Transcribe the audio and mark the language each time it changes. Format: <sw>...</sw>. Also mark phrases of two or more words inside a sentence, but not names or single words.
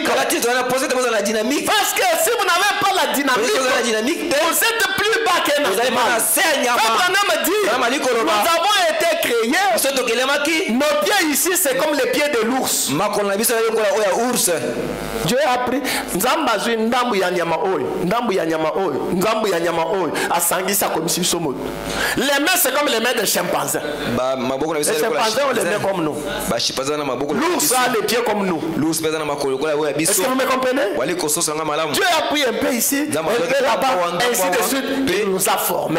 <fr>Parce que si vous n'avez pas la dynamique, vous êtes plus bas qu'un animal. Abraham dit, nous avons été créés, nos pieds ici c'est comme les pieds de l'ours. Dieu a pris</fr> <ln>Nzambazu ndambu ya nyama oyo asangisa</ln> <fr>comme si</fr> <ln>somo.</ln> <fr>Les mains c'est comme les mains des chimpanzés. Les chimpanzés ont les mains comme nous. L'ours a les pieds comme nous. Est-ce que vous me comprenez? Dieu a pris un peu ici, un peu là-bas, ainsi de suite, il nous a formés.</fr>